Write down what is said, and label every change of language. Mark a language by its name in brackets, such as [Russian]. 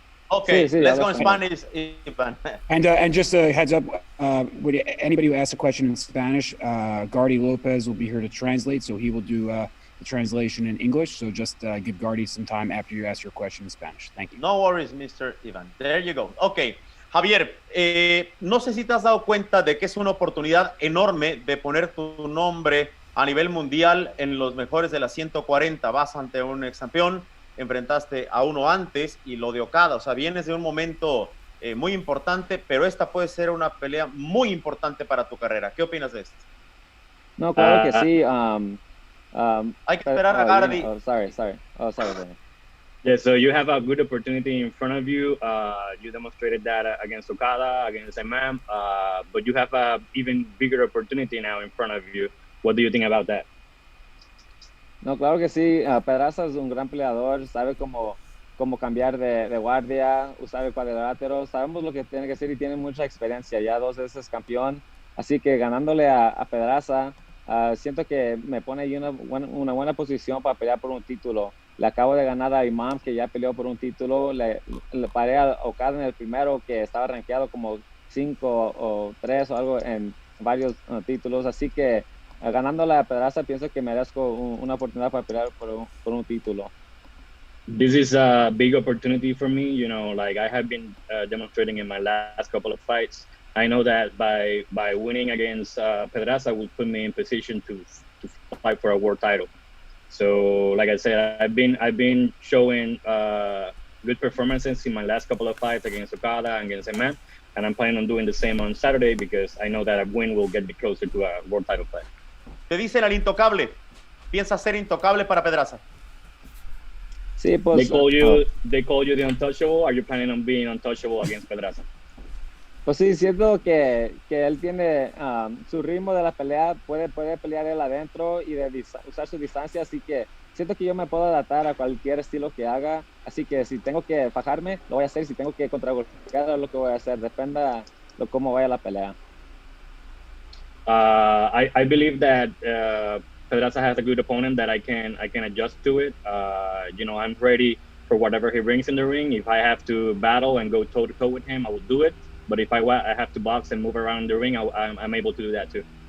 [English] Okay, let's go in Spanish, Ivan. And just a heads up, anybody who asks a question in Spanish, Gardy Lopez will be here to translate, so he will do the translation in English. So just give Gardy some time after you ask your question in Spanish. Thank you. No worries, Mr. Ivan. There you go. Okay. [Spanish] Javier, no sé si te has dado cuenta de que es una oportunidad enorme de poner tu nombre a nivel mundial en los mejores de las 140. Vas ante un ex campeón, enfrentaste a uno antes y lo de Okada. O sea, vienes de un momento muy importante, pero esta puede ser una pelea muy importante para tu carrera. ¿Qué opinas de esto? No, claro que sí. Hay que esperar a Gardi. [English] Sorry. Yeah, so you have a good opportunity in front of you. You demonstrated that against Okada, against Imam, but you have a even bigger opportunity now in front of you. What do you think about that? [Spanish] No, claro que sí. Pedraza es un gran peleador, sabe cómo cambiar de guardia, usar el cuadrilátero. Sabemos lo que tiene que hacer y tiene mucha experiencia. Ya 2 veces campeón. Así que ganándole a Pedraza, siento que me pone ahí una buena posición para pelear por un título. Le acabo de ganar a Imam, que ya peleó por un título. Le paré a Okada en el primero, que estaba rankeado como 5 o 3 o algo en varios títulos. Así que ganándole a Pedraza, pienso que merezco una oportunidad para pelear por un título. [English] This is a big opportunity for me. You know, like I have been demonstrating in my last couple of fights. I know that by winning against Pedraza will put me in position to fight for a world title. So, like I said, I've been showing good performances in my last couple of fights against Okada and against Imam, and I'm planning on doing the same on Saturday because I know that a win will get me closer to a world title fight. [Spanish] Te dicen al intocable. ¿Piensas ser intocable para Pedraza? Sí, pues, [English] they call you the untouchable. Are you planning on being untouchable against Pedraza? [Spanish] Pues sí, siento que él tiene su ritmo de la pelea, puede pelear él adentro y usar su distancia, así que siento que yo me puedo adaptar a cualquier estilo que haga, así que si tengo que fajarme, lo voy a hacer, si tengo que contragolpear, lo que voy a hacer, depende de cómo vaya la pelea. [English] I believe that Pedraza has a good opponent that I can adjust to it. You know, I'm ready for whatever he brings in the ring. If I have to battle and go toe to toe with him, I will do it. But if I have to box and move around the ring, I'm able to do that too.